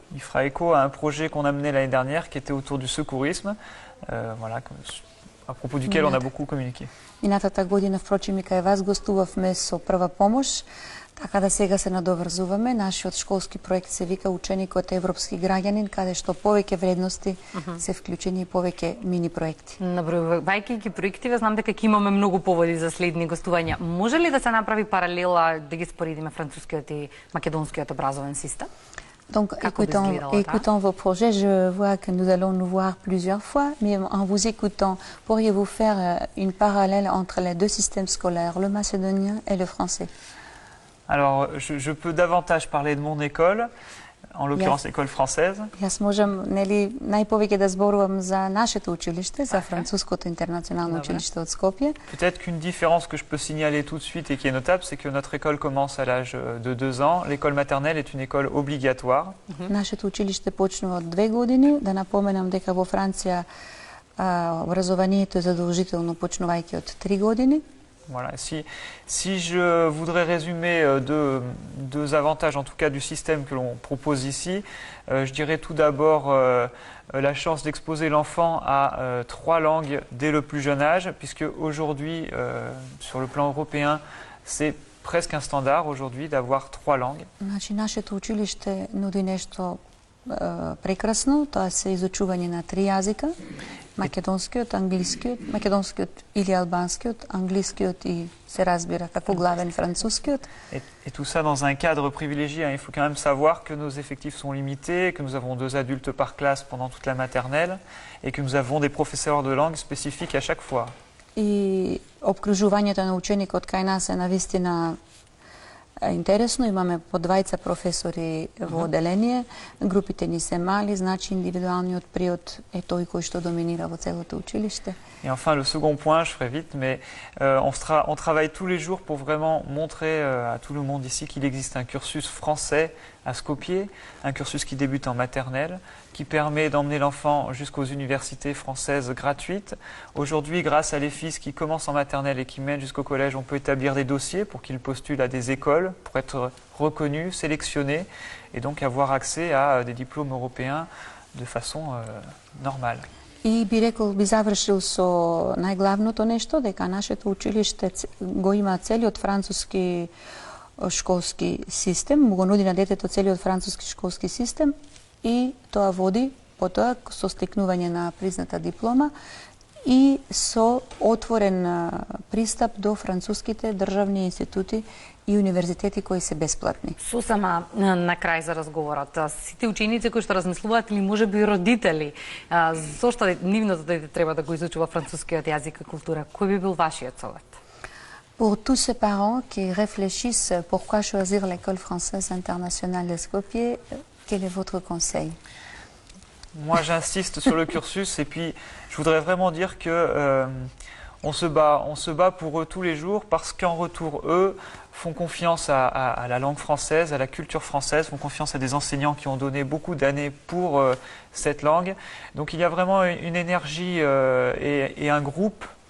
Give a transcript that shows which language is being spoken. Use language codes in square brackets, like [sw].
[fr] Il fera écho à un projet qu'on a mené l'année dernière qui était autour du secourisme, voilà, à propos duquel on a beaucoup communiqué. [mk] Минатата година, впрочем, и кај вас гостувавме со прва помош, така да сега се надоврзуваме. Нашиот школски проект се вика Ученикот европски граѓанин, каде што повеќе вредности се вклучени и повеќе мини проекти. Набројувајќи ги проективе, знам дека ќе имаме многу поводи за следни гостувања. Може ли да се направи паралела да ги споредиме францускиот и македонскиот образовен систем? [fr] Donc, écoutons vos projets. Je vois que nous allons nous voir plusieurs fois, mais en vous écoutant, pourriez-vous faire une parallèle entre les deux systèmes scolaires, le macédonien et le français? Alors, je peux davantage parler de mon école, en l'occurrence l'école française. [mk] Јас можам, нели, најповеќе да зборувам за нашето училиште, за Француското интернационално училиште од Скопје. [fr] Peut-être qu'une différence que je peux signaler tout de suite et qui est notable, c'est que notre école commence à l'âge de 2 ans. L'école maternelle est une école obligatoire. [mk] Нашето училиште почнува од 2 години. Да напоменам дека во Франција образованието е задолжително почнувајќи од 3 години. [fr] Voilà. Si je voudrais résumer deux avantages, en tout cas du système que l'on propose ici, je dirais tout d'abord la chance d'exposer l'enfant à 3 langues dès le plus jeune âge, puisque aujourd'hui, sur le plan européen, c'est presque un standard aujourd'hui d'avoir 3 langues. [mk] Значи, нашето училиште нуди нешто прекрасно, тоа се изучување на 3 јазика. Македонскиот, англискиот, македонскиот или албанскиот, англискиот и се разбира како главен францускиот. [fr] Et tout ça dans un cadre privilégié. Il faut quand même savoir que nos effectifs sont limités, que nous avons 2 adultes par classe pendant toute la maternelle et que nous avons des professeurs de langue spécifiques à chaque fois. [mk] И обкружувањето на ученикот кај нас е навистина интересно. Имаме по 2 професори во оделение. Групите ни се мали, значи индивидуалниот приод е тој кој што доминира во целото училиште. [fr] Et enfin, le second point, je ferai vite, mais on travaille tous les jours pour vraiment montrer à tout le monde ici qu'il existe un cursus français à Skopje, un cursus qui débute en maternelle, qui permet d'emmener l'enfant jusqu'aux universités françaises gratuites. Aujourd'hui, grâce à l'EFIS qui commence en maternelle et qui mène jusqu'au collège, on peut établir des dossiers pour qu'ils postulent à des écoles, pour être reconnus, sélectionnés, et donc avoir accès à des diplômes européens de façon normale. [mk] И би завршил со најглавното нешто, дека нашето училиште го има целиот француски школски систем, му го нуди на детето целиот француски школски систем и тоа води потоа со стекнување на призната диплома и со отворен пристап до француските државни институти и универзитети кои се бесплатни. Сосема на крај за разговорот. Сите ученици кои што размислуваат или можеби и родители, зошто нивното дете треба да го изучува францускиот јазик и култура, кој би бил вашиот совет? [fr] Pour tous ces parents qui réfléchissent pourquoi choisir l'école française internationale de Skopje, quel est votre conseil? Moi, j'insiste sur le cursus et puis je voudrais vraiment dire que on se bat pour eux tous les jours parce qu'en retour, eux font confiance à la langue française, à la culture française, font confiance à des enseignants qui ont donné beaucoup d'années pour cette langue. Donc il y a vraiment une énergie et un groupe